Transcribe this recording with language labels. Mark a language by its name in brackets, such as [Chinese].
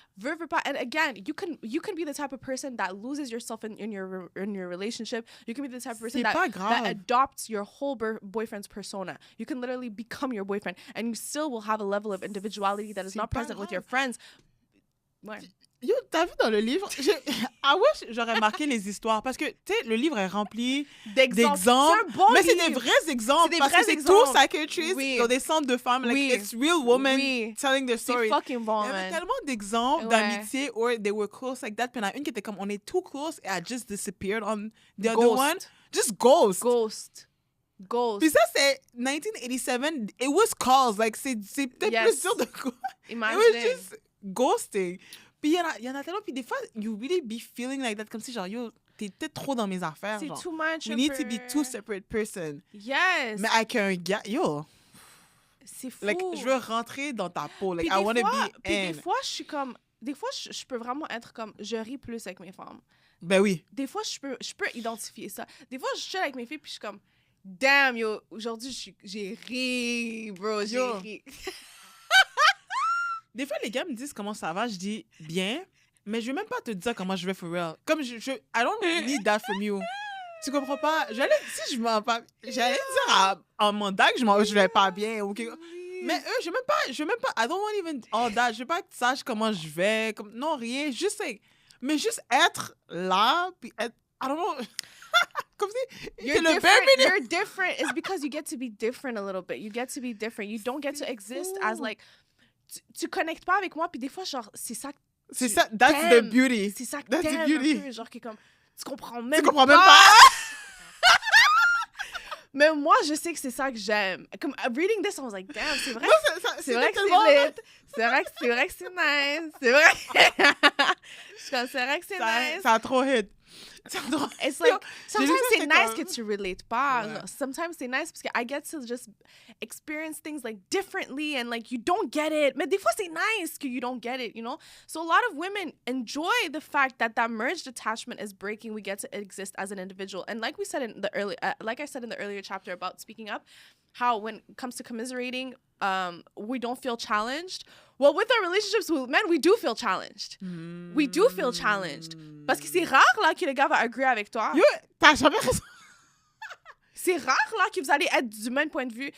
[English] And again, you can be the type of person that loses yourself in your relationship. You can be the type of person that adopts your whole boyfriend's persona. You can literally become your boyfriend, and you still will have a level of individuality that is not present with your friends. [French] Ouais. Yo, t'as vu dans le livre, [English] I wish [French] j'aurais marqué les histoires parce que, tu sais, le livre est rempli d'exemples. C'est un bon mais livre. C'est des vrais exemples. C'est des vrais exemples. C'est tout psychiatrists dans des centres de femmes. [English] Like, it's real women telling their story. [French] C'est fucking bon, Il y avait tellement d'exemples d'amitié [English] where they were close like that. [French] Puis il y en a une qui était comme, on est [English] too close and I just disappeared on the other one. Just ghost. [French] Puis ça, c'est 1987. [English] It was calls. [French] Like, c'est peut-être plus sûr de quoi. [English] Imagine. It was just ghosting. [French] Puis il y en a tellement, puis des fois, [English] you really be feeling like that, [French] comme si genre, yo, t'es peut-être trop dans mes affaires. C'est genre, [English] too much. We need to be two separate person. Yes. [French] Mais avec un gars, yo. C'est fou. Like, je veux rentrer dans ta peau. [English] Like, I want to be in. [French] Puis des fois, je suis comme, des fois, je peux vraiment être comme, je ris plus avec mes femmes. Ben oui. Des fois, je peux identifier ça. Des fois, je chill avec mes filles, puis je suis comme, damn, yo, aujourd'hui, j'ai ri, bro, j'ai ri. Des fois, les gars me disent comment ça va. Je dis bien. Mais je vais même pas te dire comment je vais [English] for real. Comme I don't need that from you. [French] Tu comprends pas? Si je m'en pas, j'allais dire à Amanda que je vais pas bien. Okay. Mais eux, je veux même pas, [English] I don't want even all that. [French] Je veux pas que tu saches comment je vais. Non, rien. Mais juste être là, puis être, [English] I don't know. [French] Comme si, [English] you're different. It's because you get to be different a little bit. You get to be different. You don't get to exist as like, [French] tu connectes pas avec moi, puis des fois, genre, c'est ça. [English] That's the beauty. [French] C'est ça que t'aimes un peu, genre, qui est comme, tu comprends même pas. Mais moi, je sais que c'est ça que j'aime. [English] Comme, reading this, I was like, damn, [French] c'est vrai. C'est vrai que c'est lit. C'est vrai que c'est nice. C'est vrai. C'est vrai que c'est nice. Ça a trop hit. [English] It's like, sometimes [French] c'est nice que tu relate pas. Yeah. [English] Sometimes [French] c'est nice parce que [English] I get to just experience things like differently and like you don't get it. [French] Mais des fois c'est nice que [English] you don't get it, you know? So a lot of women enjoy the fact that merged attachment is breaking. We get to exist as an individual. And like we said in the like I said in the earlier chapter about speaking up, how when it comes to commiserating, we don't feel challenged. Well, with our relationships with men, we do feel challenged. We do feel challenged. [French] Parce que c'est rare, là, que le gars va agree avec toi. Yo, t'as jamais raison. C'est rare, là, que vous allez être du même point de vue.